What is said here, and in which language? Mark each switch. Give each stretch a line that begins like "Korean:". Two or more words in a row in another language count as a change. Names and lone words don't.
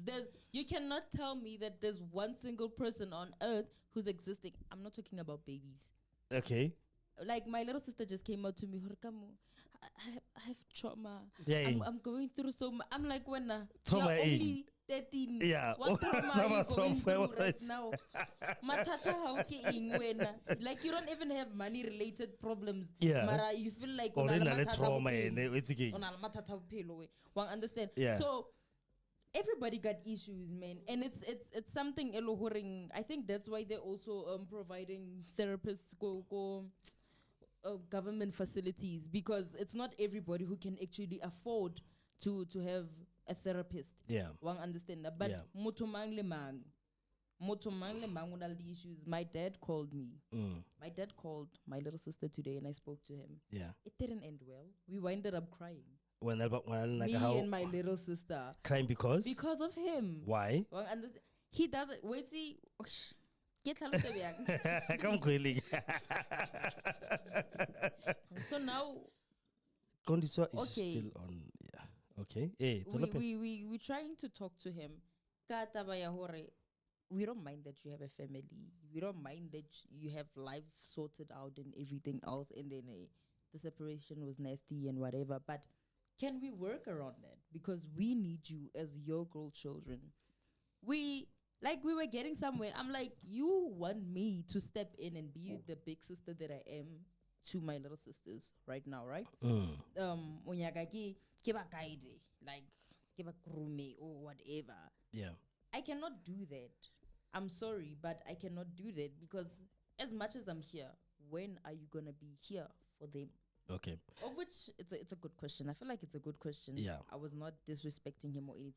English: You cannot tell me that there's one single person on earth who's existing. I'm not talking about babies. Okay. Like my little sister just came out to me. I have trauma. Yeah, I'm going through so much. I'm like, when trauma you're only 13. Yeah. What trauma are you going through right now?
Southern Sotho: Matata how ke ing wena?
English: Like you don't even have money related problems. Yeah. Mara, you feel like trauma it's okay. Understand? Yeah. So everybody got issues, man, and it's something elohoring. I think that's why they're also providing therapists go government facilities, because it's not everybody who can actually afford to have a therapist. Yeah. One understand that, but Yeah.
Southern Sotho: motho mang le mang o na le issues.
English: My dad called me. My dad called my little sister today, and I spoke to him. Yeah. It didn't end well. We winded up crying. When like Me how and my little sister. crying because Because of him. why? Well, he doesn't. Wait, see. Get Come quickly. So now Kondiswa is Okay. still on. Yeah. Okay. Hey, we're trying to talk to him.
Southern Sotho: Ka taba ya hore,
English: we don't mind that you have a family. We don't mind that you have life sorted out and everything else. And then the separation was nasty and whatever. But can we work around that? Because we need you as your girl children. We were getting somewhere. I'm like, you want me to step in and be the big sister that I am to my little sisters right now, right?
Southern Sotho: Onyaka ke ba guide, like ke ba
English: groom or whatever. yeah. I cannot do that. I'm sorry, but I cannot do that, because as much as I'm here, when are you gonna be here for them? Okay. Of which it's a good question. I feel like it's a good question. Yeah. I was not disrespecting him or anything.